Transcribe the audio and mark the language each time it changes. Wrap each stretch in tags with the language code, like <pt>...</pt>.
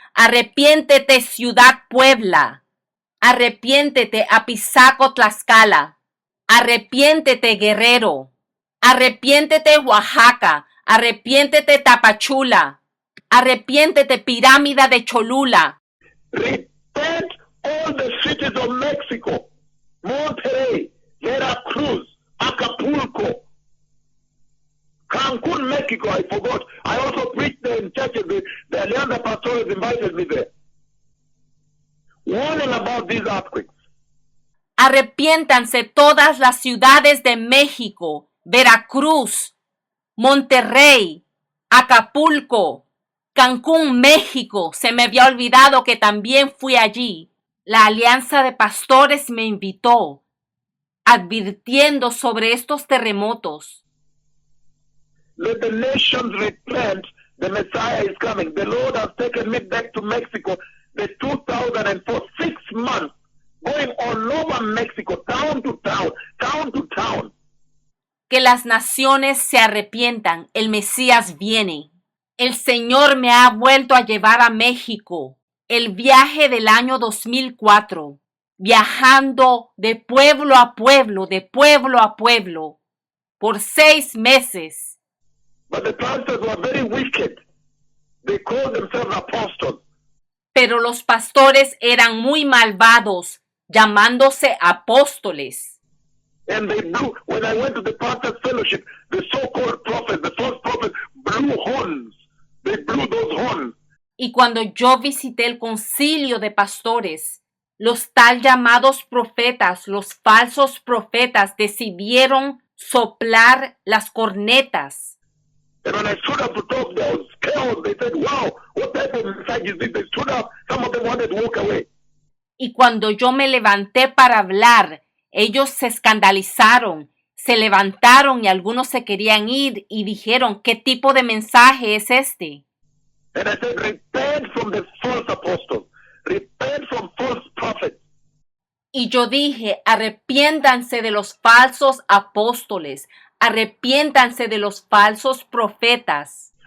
<es>Arrepiéntete, Ciudad Puebla. Arrepiéntete, Apizaco, Tlaxcala. Arrepiéntete, Guerrero. Arrepiéntete, Oaxaca. Arrepiéntete, Tapachula. Arrepiéntete, Pirámide de Cholula.</es> <en>Repent, all the cities of Mexico. Monterrey, Veracruz, Acapulco, Cancun, Mexico, I forgot. I also preached there in churches. The Alianza Pastores invited me there. Warning about these earthquakes.</en> <es>Arrepiéntanse todas las ciudades de México, Veracruz, Monterrey, Acapulco, Cancún, México. Se me había olvidado que también fui allí. La Alianza de Pastores me invitó, advirtiendo sobre estos terremotos.</es> <en>Let the nations repent. The Messiah is coming. The Lord has taken me back to Mexico. The 2004, 6 months, going all over Mexico, town to town, town to town.</en> <es>Que las naciones se arrepientan. El Mesías viene. El Señor me ha vuelto a llevar a México. El viaje del año 2004. Viajando de pueblo a pueblo, de pueblo a pueblo. Por 6 meses.</es> <en>But the pastors were very wicked. They called themselves apostles.</en> <es>Pero los pastores eran muy malvados, llamándose apóstoles.</es> <en>And they blew, when I went to the pastor's fellowship, the so-called prophets, the false prophets, blew horns. They blew those horns.</en> <es>Y cuando yo visité el concilio de pastores, los tal llamados profetas, los falsos profetas, decidieron soplar las cornetas.</es> <en>And when I stood up to talk, there was chaos. They said, wow, what type of message is this? They stood up. Some of them wanted to walk away.</en> <es>Y cuando yo me levanté para hablar, ellos se escandalizaron, se levantaron y algunos se querían ir y dijeron, ¿qué tipo de mensaje es este?</es> <en>And I said, repent from the false apostles. Repent from false prophets.</en> <es>Y yo dije, arrepiéntanse de los falsos apóstoles, arrepiéntanse de los falsos profetas.</es>